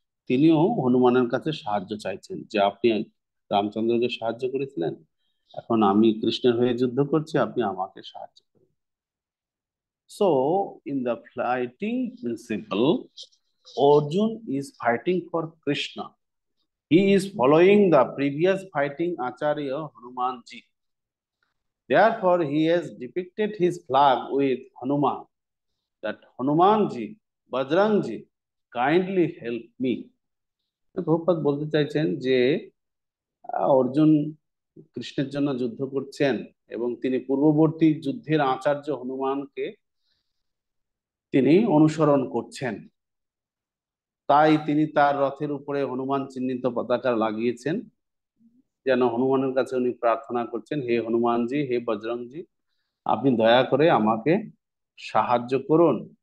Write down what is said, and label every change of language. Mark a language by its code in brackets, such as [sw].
[bn] তিনিও হনুমানের কাছে সাহায্য চাইছেন, যে আপনি রামচন্দ্রকে সাহায্য করেছিলেন, এখন আমি কৃষ্ণের হয়ে যুদ্ধ করছি, আপনি আমাকে সাহায্য করুন। [en] So in the fighting principle, Arjun is fighting for Krishna. He is following the previous fighting acharya Hanumanji. Therefore, he has depicted his flag with Hanuman, that Hanumanji, Bajrangji, kindly help me. [bn] তো প্রভুপাদ বলতে চাইছেন যে অর্জুন কৃষ্ণের জন্য যুদ্ধ করছেন, এবং তিনি পূর্ববর্তী যুদ্ধের আচার্য হনুমানকে তিনি অনুসরণ করছেন। তাই তিনি তার রথের উপরে হনুমান চিহ্নিত পতাকা লাগিয়েছেন, যেন হনুমানের কাছে উনি প্রার্থনা করছেন, হে হনুমানজি, হে বজরংজি, আপনি দয়া করে আমাকে সাহায্য করুন।